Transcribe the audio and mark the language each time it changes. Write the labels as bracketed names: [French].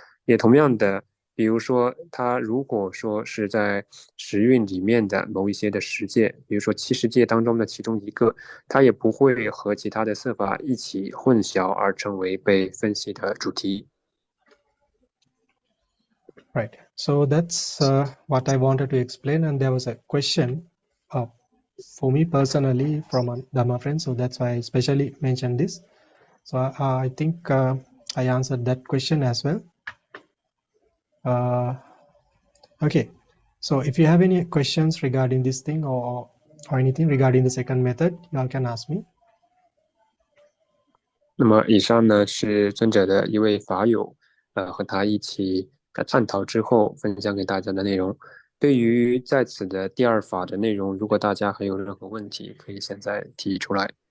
[Chinese] 也同样的，比如说它如果说是在时运里面的某一些的实界，比如说70界当中的其中一个，它也不会和其他的色法一起混淆而成为被分析的主题。 [English] Right. So that's what I wanted to explain, and there was a question for me personally from a Dhamma friend, so that's why I especially mentioned this. So I think I answered that question as well. Okay, so if you have any questions regarding this thing or anything regarding the second method, you all can ask me. [Chinese] 那么以上呢是尊者的一位法友和他一起探讨之后分享给大家的内容。对于在此的第二法的内容，如果大家还有任何问题，可以现在提出来。